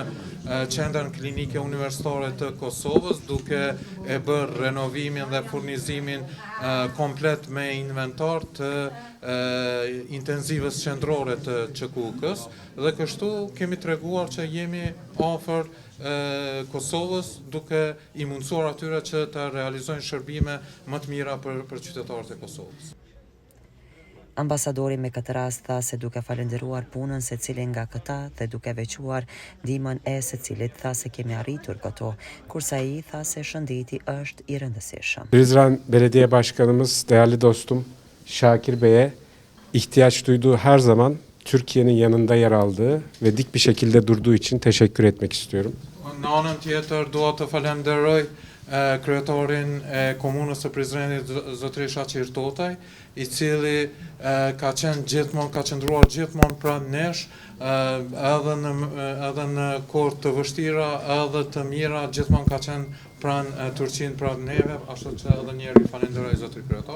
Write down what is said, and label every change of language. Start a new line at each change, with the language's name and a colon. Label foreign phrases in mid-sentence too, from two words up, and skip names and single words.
Albanian: qendrën klinike universitare të Kosovës, duke e bërë renovimin dhe furnizimin komplet me inventar të intenzivës qendrore të QKUK-s dhe kështu kemi treguar që jemi afër Kosovës duke i mundësuar atyre që të realizojnë shërbime më të mira për qytetarët e Kosovës. Ambasadori me këtë rast tha se duke falenderuar punën se cilin nga këta dhe duke vequar ndihmën e se cilit tha se kemi arritur këto, kurse ai tha se shëndeti është i rëndësishëm.
Turkish: Prizren Belediye Başkanımız, değerli dostum Şakir Bey'e ihtiyaç duyduğu her zaman Türkiye'nin yanında yer aldığı ve dik bir şekilde durduğu için teşekkür etmek istiyorum.
Albanian: Në anën tjetër dua të falenderoj kryetarin e komunës së Prizrenit zotëri Shaqir Totaj, i cili ka qëndruar gjithmonë pranë nesh, edhe në kohë të vështira, edhe të mira, gjithmonë ka qenë pranë Turqinë, pranë neve, ashtu që edhe njëri falenderoj zotëri kryetar.